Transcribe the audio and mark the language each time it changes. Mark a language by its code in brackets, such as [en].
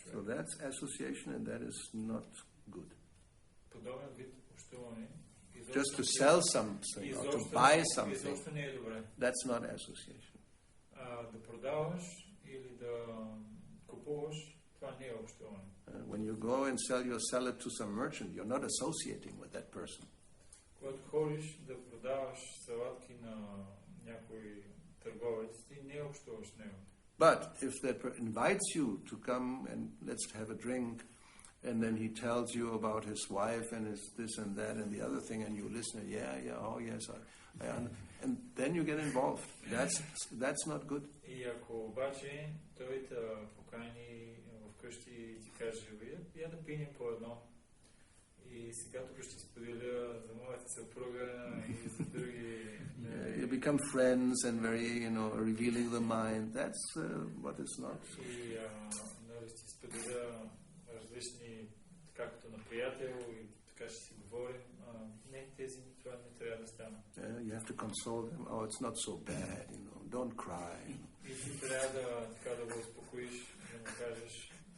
[en] So that's association and that is not good. [bg] Подобен вид общуване. [en] Just to sell something or to buy something, [bg] не е добре. [en] that's not association. [bg] Да продаваш или да купуваш, това не е общуване. [en] When you go and sell your salad to some merchant, you're not associating with that person. [bg] Когато ходиш да продаваш салатки на някой търговец, ти не общуваш с него. [en] But if that invites you to come and let's have a drink, and then he tells you about his wife and his this and that and the other thing, and you listen, oh yes, and then you get involved. That's not good. [bg] И ако обаче той те покани вкъщи и ти каже, я да пинем по едно. И сега тук ще споделя за моята съпруга и за други... [en] You become friends and very, revealing the mind. That's what is not. [bg] И ще споделя различни, както на приятел, и така ще си говорим. Не, това не трябва да стане. [en] You have to console them. Oh, it's not so bad, don't cry. [bg] И ти трябва да го успокоиш, да му кажеш,